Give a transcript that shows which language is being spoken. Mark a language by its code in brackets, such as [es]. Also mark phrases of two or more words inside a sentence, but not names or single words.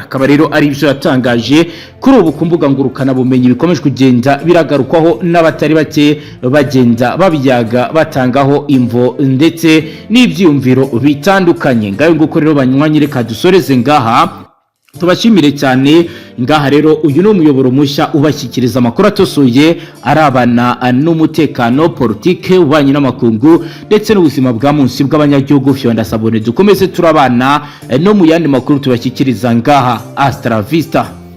[rn] Akaba rero ari byo yatangaje kuri ubu ku mbuga ngurukana bumenyi bikomeje kugenda biragarukwaho n'abatari bake bagenda babyaga batangaho imvo ndetse n'ibyiyumviro bitandukanye. Ngayo nguko rero banywanyi, reka dusoreze ngaha, tubashimire cyane. Ngaha rero uyu ni umuyoboro mushya ubashyikiriza amakuru atosoye arabana n'umutekano, politike, ububanyi n'amakungu ndetse n'ubuzima bwa munsi bw'abanyagihugu. Fyonda sabone dukomeze turabana no mu yandi makuru tubashyikiriza ngaha. Astra Vista.